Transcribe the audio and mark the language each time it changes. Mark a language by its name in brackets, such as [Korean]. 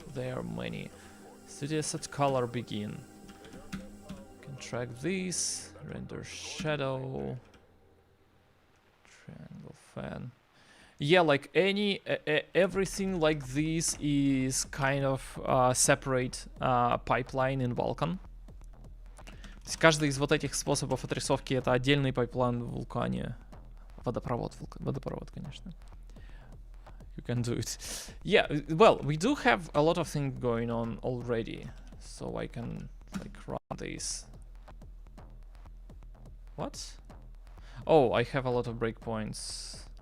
[English] There are many. Studio set color begin. Can track this, render shadow, triangle fan. Yeah, like everything like this is kind of separate pipeline in Vulkan. [Russian] То есть каждый из вот этих способов отрисовки это отдельный пайплайн в Вулкане. Водопровод, конечно. [English] You can do it. Yeah, well, we do have a lot of things going on already. So I can like run this. What? Oh, I have a lot of breakpoints.